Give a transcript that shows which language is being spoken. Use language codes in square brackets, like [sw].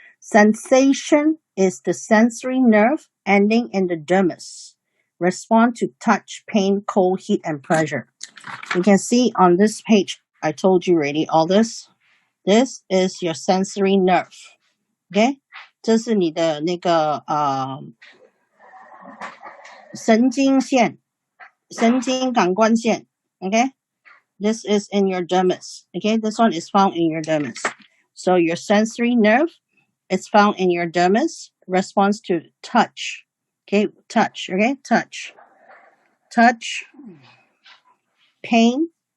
[en] Sensation is the sensory nerve ending in the dermis. Respond to touch, pain, cold, heat, and pressure. You can see on this page, I told you already all this. This is your sensory nerve. Okay? [zh] 这是你的那个神经线，神经感官线。 [en] Okay? This is in your dermis. Okay? This one is found in your dermis. So your sensory nerve is found in your dermis. Responds to touch. Okay? Touch. Okay? Touch. Touch. Pain.